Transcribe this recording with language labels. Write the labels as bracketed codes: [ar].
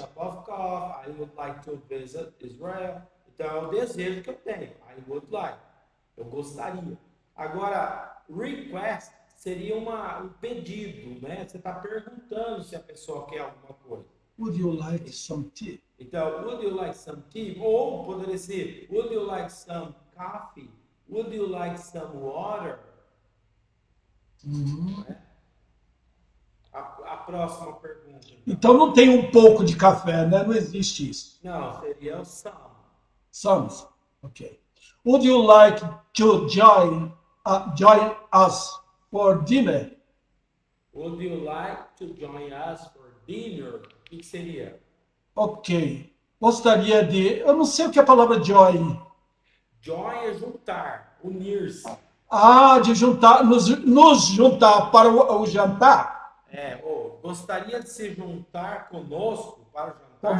[en] cup of coffee, I would like to visit Israel. [pt] Então, é o desejo que eu tenho. [en] I would like. [pt] Eu gostaria. Agora, request seria um pedido, né? Você está perguntando se a pessoa quer alguma coisa. [en] Would you like some tea? Então, would you like some tea? [pt] Ou poderia ser, [en] would you like some coffee? Would you like some water? Uhum. [pt] A próxima pergunta, então. Então não tem um pouco de café, né? Não existe isso. Não, seria o some. [en] Sons. Okay. Would you like to join us for dinner? Would you like to join us for dinner? [pt] O que seria? Ok. Gostaria de. Eu não sei o que é a palavra join. Join é juntar, unir-se. Ah, de juntar, nos juntar para o jantar Gostaria de se juntar conosco para o jantar,